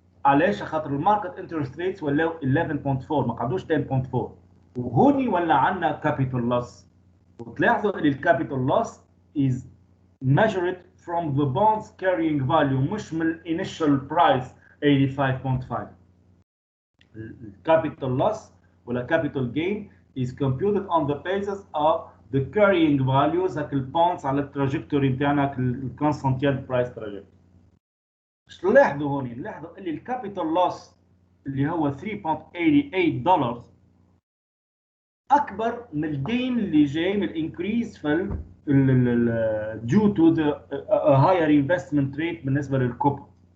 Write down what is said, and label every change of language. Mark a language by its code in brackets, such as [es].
[ar] علاش؟ خاطر الماركت انترست ريتس ولاو 11.4 ما قعدوش 10.4 وهوني ولا عندنا كابيتال لوس. وتلاحظوا ان الكابيتال لوس [en] is measured from the bonds carrying value [ar] مش من [en] initial price 85.5. capital loss ولا capital gain is computed on the basis of the carrying values [ar] هاك البونز على التراجكتوري نتاعنا الكونستانتيال برايس تراجكتوري. اش نلاحظوا هوني؟ نلاحظوا اللي الكابيتال لوس اللي هو $3.88 اكبر من الجين اللي جاي من الانكريز في [en] due to the higher investment rate [ar] بالنسبه للكوبون.